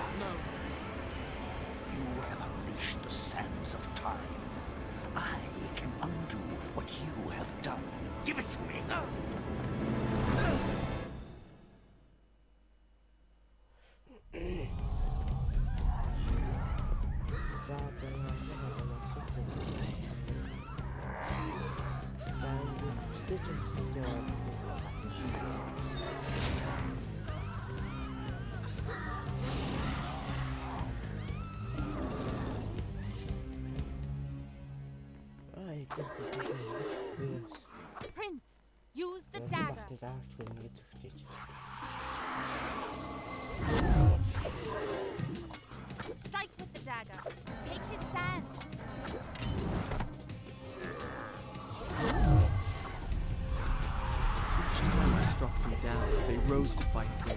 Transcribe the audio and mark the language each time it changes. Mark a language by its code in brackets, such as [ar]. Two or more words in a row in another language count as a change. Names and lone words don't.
[en] No. You have unleashed the sands of time. I can undo what you have done. Give it to me. [mn] За одоо стейж [en] Prince, use the dagger. [mn] заавч ингэж зөвчөж. [en] Strike with the dagger. Take his sand. Each time I struck them down, they rose to fight again.